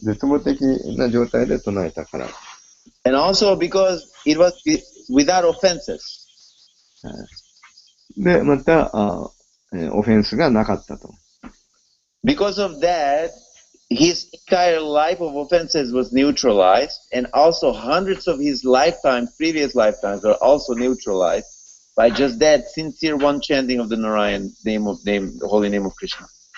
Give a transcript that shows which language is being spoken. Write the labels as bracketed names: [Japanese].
[Japanese] 絶望的な状態で唱えたから。 [English] And also because it was without offenses. [Japanese] で、また、オフェンスがなかったと。 [English] Because of that, his entire life of offenses was neutralized, and also hundreds of his previous lifetimes are also neutralized by just that sincere one chanting of the Narayan the holy name of Krishna.